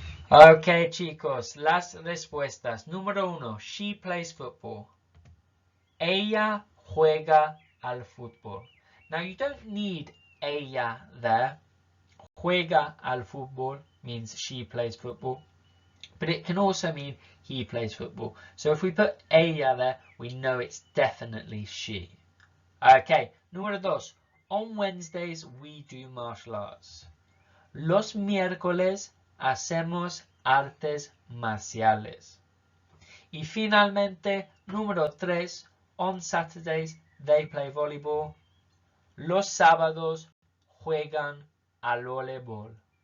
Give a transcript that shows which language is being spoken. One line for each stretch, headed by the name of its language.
Spanish: Okay, chicos, las respuestas.
English: Número 1, she plays football.
Spanish: Ella juega al fútbol.
English: Now you don't need ella there.
Spanish: Juega al fútbol
English: means she plays football, but it can also mean he plays football. So if we put ella there, we know it's definitely she. Okay, número 2. On Wednesdays we do martial arts.
Spanish: Los miércoles hacemos artes marciales. Y finalmente,
English: número 3, on Saturdays they play volleyball.
Spanish: Los sábados juegan al voleibol.